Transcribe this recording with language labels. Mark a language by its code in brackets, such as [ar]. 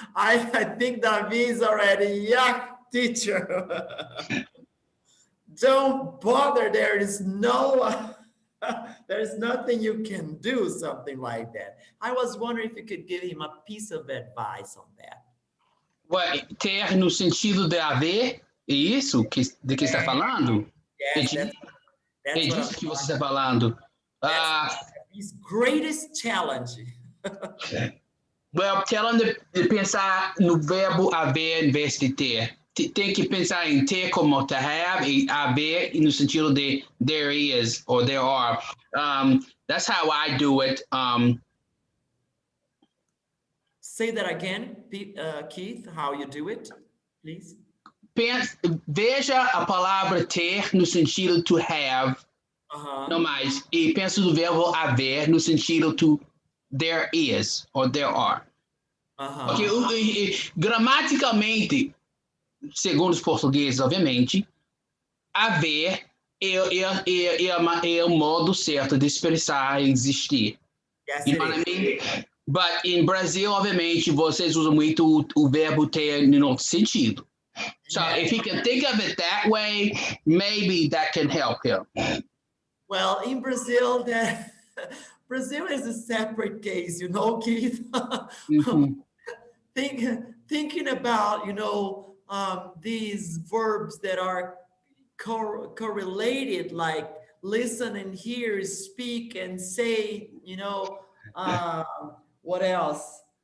[en] I think David is already, yeah, teacher. Don't bother. There is no, there's nothing you can do, something like that. I was wondering if you could give him a piece of advice on that. [pt] Ué, ter no sentido de haver, é isso de que está falando? [en] Yes, [pt] É [en] that's what [pt] disso que você está falando. [en] that's his greatest challenge. Well, tell him [pt] de pensar no verbo haver em vez de ter. Tem que pensar em ter como to have e haver no sentido de [en] there is or there are. That's how I do it. Say that again, Keith, how you do it, please. [pt] Veja a palavra ter no sentido [en] to have, [pt] não mais, e pensa no verbo haver no sentido [en] to there is or there are. [pt] Porque gramaticalmente, segundo os portugueses, obviamente, haver é o modo certo de expressar existir. [en] Yes, You know what I mean? But in Brazil, [pt] obviamente, vocês usam muito o verbo ter no outro sentido. [en] So if he can think of it that way, maybe that can help him. Well, in Brazil, Brazil is a separate case, you know, Keith. Thinking about, you know, these verbs that are correlated, like listen and hear, speak and say, you know, what else?